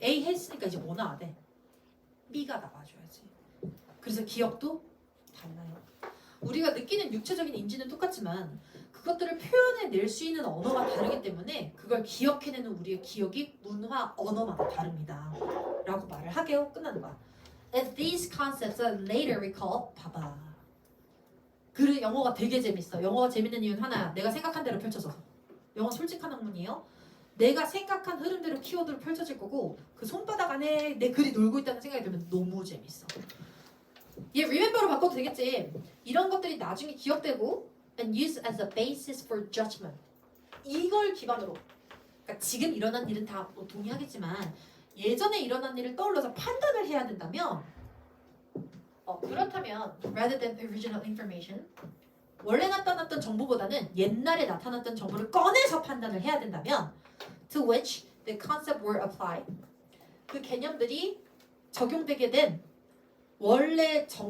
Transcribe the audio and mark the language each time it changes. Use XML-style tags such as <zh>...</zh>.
<ko>A 했으니까 이제 뭐 나와야 돼? B가 나와줘야지. 그래서 기억도 달라요. 우리가 느끼는 육체적인 인지는 똑같지만 그것들을 표현해낼 수 있는 언어가 다르기 때문에 그걸 기억해내는 우리의 기억이 문화, 언어마다 다릅니다. 라고 말을 하게요. 끝나는 거야.</ko> <en>As these concepts are later recalled,</en> <ko>봐봐. 그 영어가 되게 재밌어. 영어가 재밌는 이유는 하나야. 내가 생각한 대로 펼쳐져서. 영어 솔직한 학문이에요. 내가 생각한 흐름대로 키워드로 펼쳐질 거고 그 손바닥 안에 내 글이 놀고 있다는 생각이 들면 너무 재밌어. 얘 remember로 바꿔도 되겠지. 이런 것들이 나중에 기억되고</ko> <en>and used as a basis for judgment.</en> <ko>이걸 기반으로. 그러니까 지금 일어난 일은 다 뭐 동의하겠지만 예전에 일어난 일을 떠올려서 판단을 해야 된다면 그렇다면</ko> <en>rather than original information</en> <ko>원래 나타났던 정보보다는 옛날에 나타났던 정보를 꺼내서 판단을 해야 된다면</ko> <en>to which the concept were applied</en> <ko>그 개념들이 적용되게 된 원래</ko>